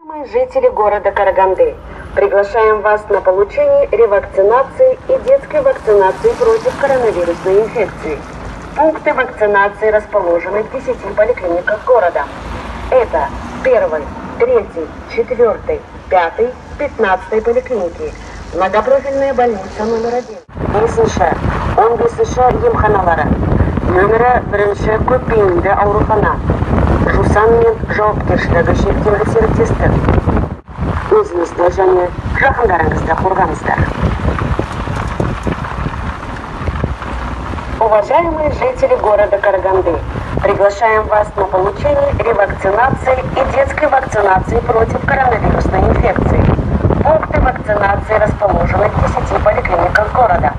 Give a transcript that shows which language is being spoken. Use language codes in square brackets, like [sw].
[ru] Мы жители города Караганды. Приглашаем вас на получение ревакцинации и детской вакцинации против коронавирусной инфекции. Пункты вакцинации расположены в 10 поликлиниках города. Это 1, 3, 4, 5, 15 поликлиники. Многопрофильная больница номер 1. [kk] Бесінші, 15-ші емханалары. Нөмірі 1-ші көпбейінді аурухана. Жусан мен жауапкершілігі шектеулі серіктестік. Өзіңізді және жақындарыңызды қорғаңыздар. [ru] Уважаемые жители города Караганды, приглашаем вас на получение ревакцинации и детской вакцинации против коронавирусной инфекции. Пункты вакцинации расположены в 10 поликлиниках города.